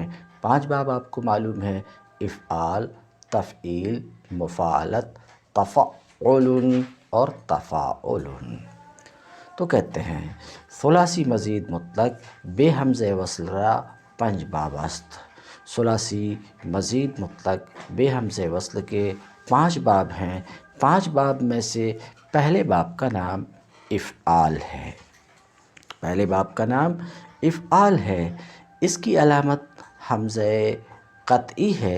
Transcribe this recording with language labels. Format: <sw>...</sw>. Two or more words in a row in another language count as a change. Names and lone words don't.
<ur>5 باب آپ کو معلوم ہے، افعال، تفعیل، مفاعلت، تفعل اور تفاعل۔</ur> <fa>تو کہتے ہیں ثلاثی مزید مطلق بے ہمزہ وصل را 5 باب است۔</fa> <ur>ثلاثی مزید مطلق بے ہمزہ وصل کے 5 باب ہیں۔ 5 باب میں سے پہلے باب کا نام افعال ہے۔ پہلے باب کا نام افعال ہے۔ اس کی علامت حمزہ قطعی ہے۔</ur>